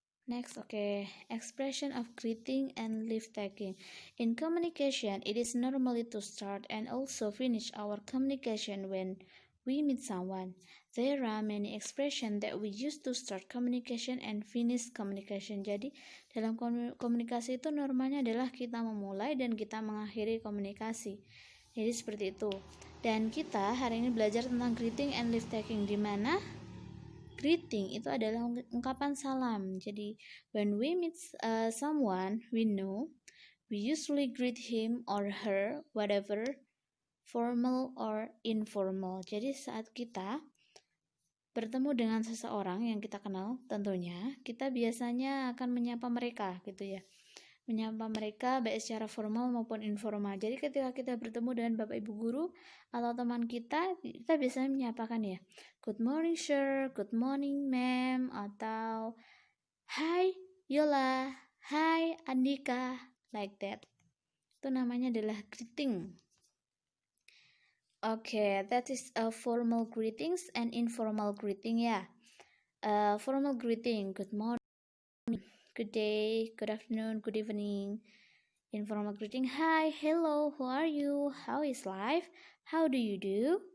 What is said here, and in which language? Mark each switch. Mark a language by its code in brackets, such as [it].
[en] Next, okay, expression of greeting and leave taking. In communication, it is normally to start and also finish our communication when we meet someone. There are many expressions that we use to start communication and finish communication. [id] Jadi, dalam komunikasi itu normalnya adalah kita memulai dan kita mengakhiri komunikasi. Jadi seperti itu. Dan kita hari ini belajar tentang [en] greeting and leave taking, [id] di mana greeting itu adalah ungkapan salam. Jadi [en] when we meet someone we know, we usually greet him or her, whatever, formal or informal. [id] Jadi saat kita bertemu dengan seseorang yang kita kenal, tentunya kita biasanya akan menyapa mereka gitu ya. Menyapa mereka baik secara formal maupun informal. Jadi ketika kita bertemu dengan Bapak Ibu guru atau teman kita biasanya menyapakan ya, [en] good morning sir, good morning ma'am, [id] atau hi Yola, hi Andika, [en] like that. [id] Itu namanya adalah greeting. [en] Okay, that is a formal greetings and informal greeting ya. Formal greeting, good morning, good day, good afternoon, good evening. Informal greeting, hi, hello, who are you, how is life, how do you do.